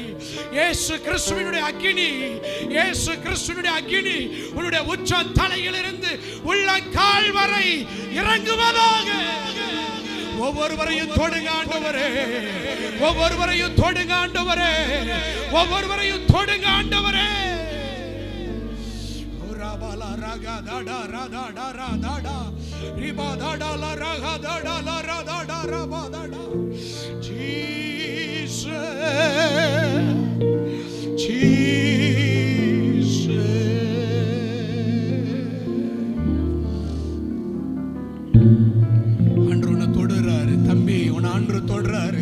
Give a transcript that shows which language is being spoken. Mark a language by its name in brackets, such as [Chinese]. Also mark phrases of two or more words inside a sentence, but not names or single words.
[Tamil] இயேசு கிறிஸ்துவினுடைய அக்கினி, இயேசு கிறிஸ்துவினுடைய அக்கினி உன்னுடைய உச்ச தலையிலிருந்து உள்ள கால் வரை இறங்குவதாக. ஒவ்வொருவரையும் தொடுங்க ஆண்டவரே, ஒவ்வொருவரையும் தொடுங்க ஆண்டவரே, ஒவ்வொருவரையும் தொடுங்க ஆண்டவரே. raga da da ra da da ra da da riba da da la raga da da la ra da da ra ba da da. Jesus, Jesus. ஆண்டவர் உன்னை தொடுறாரு தம்பி, உன்னை ஆண்டவர் தொடுறாரு.